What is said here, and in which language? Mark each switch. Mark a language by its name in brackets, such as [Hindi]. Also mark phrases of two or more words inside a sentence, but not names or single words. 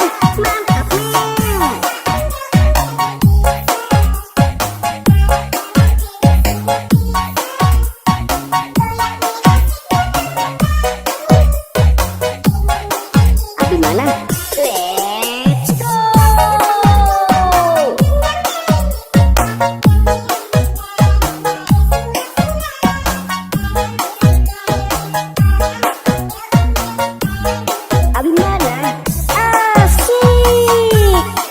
[Indonesian] Mantap Mim. Abi mana? [English] Let's go. [Indonesian] Abi mana? Asik.